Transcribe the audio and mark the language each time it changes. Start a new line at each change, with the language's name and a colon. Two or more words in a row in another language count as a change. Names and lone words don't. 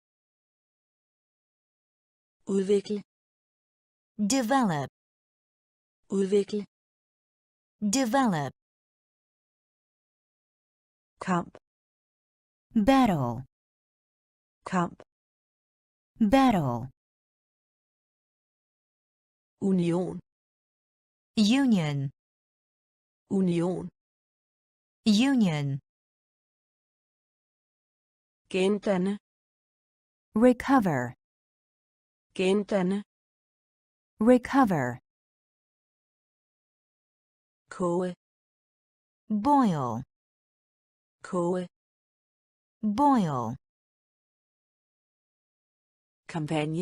Danish: udvikle,
English: develop,
Danish: udvikle,
English: develop,
Danish: kamp,
English: battle,
Danish: kamp,
English: battle,
Danish: union,
English: union,
Danish: union,
English: union,
Danish: gendanne,
English: recover,
Danish: gendanne,
English: recover,
Danish: koge,
English: boil,
Danish: koge,
English: boil,
Danish: kampagne,